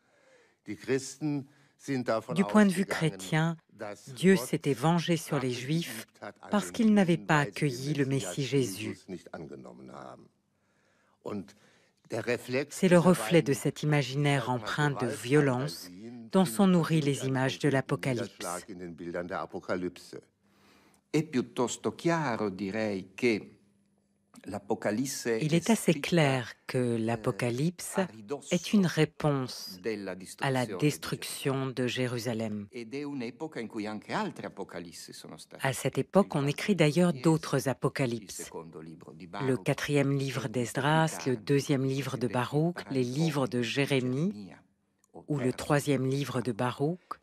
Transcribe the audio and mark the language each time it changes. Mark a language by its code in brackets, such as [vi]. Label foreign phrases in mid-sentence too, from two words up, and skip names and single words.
[fr] Du point de vue chrétien, Dieu s'était vengé sur les Juifs parce qu'ils n'avaient pas accueilli le Messie Jésus. C'est le reflet de cet imaginaire empreint de violence dont sont nourries les images de l'Apocalypse. [it] È piuttosto chiaro, direi, che l'Apocalisse [fr] Il est assez clair que l'Apocalypse est une réponse à la destruction de Jérusalem. À cette époque, on écrit d'ailleurs d'autres apocalypses. Le 4e livre d'Esdras, le 2e livre de Baruch, les livres de Jérémie ou le 3e livre de Baruch.